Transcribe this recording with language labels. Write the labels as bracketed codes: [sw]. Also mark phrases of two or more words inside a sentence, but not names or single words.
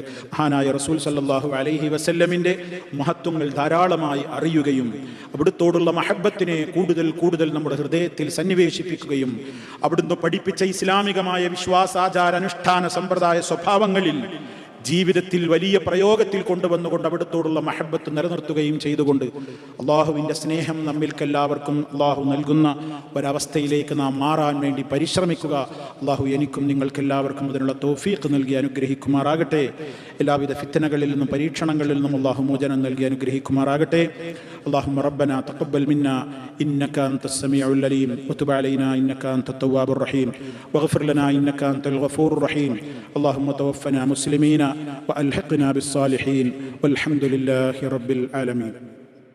[ml] മഹാനായ റസൂൽ [ar] صلى الله عليه وسلم [ml] മഹത്വങ്ങൾ ധാരാളമായി അറിയുകയും അവിടുത്തോടുള്ള മഹബത്തിനെ കൂടുതൽ നമ്മുടെ ഹൃദയത്തിൽ സന്നിവേശിപ്പിക്കുകയും അവിടുന്ന് പഠിപ്പിച്ച ഇസ്ലാമികമായ വിശ്വാസാചാര അനുഷ്ഠാന സമ്പ്രദായ സ്വഭാവങ്ങളിൽ ജീവിതത്തിൽ വലിയ പ്രയോഗത്തിൽ കൊണ്ടുവന്നുകൊണ്ട് അവിടുത്തോടുള്ള മഹബത്ത് നിലനിർത്തുകയും ചെയ്തുകൊണ്ട് അള്ളാഹുവിൻ്റെ സ്നേഹം നമ്മിൽക്കെല്ലാവർക്കും അള്ളാഹു നൽകുന്ന ഒരവസ്ഥയിലേക്ക് നാം മാറാൻ വേണ്ടി പരിശ്രമിക്കുക. അള്ളാഹു എനിക്കും നിങ്ങൾക്കെല്ലാവർക്കും അതിനുള്ള തൗഫീഖ് നൽകി അനുഗ്രഹിക്കുമാറാകട്ടെ. എല്ലാവിധ ഫിത്നകളിൽ നിന്നും പരീക്ഷണങ്ങളിൽ നിന്നും അള്ളാഹു മോചനം നൽകി അനുഗ്രഹിക്കുമാറാകട്ടെ. [ar] اللهم ربنا تقبل منا إنك أنت السميع العليم وتب علينا إنك أنت التواب الرحيم واغفر لنا إنك أنت الغفور الرحيم. اللهم توفنا مسلمين وألحقنا بالصالحين والحمد لله رب العالمين.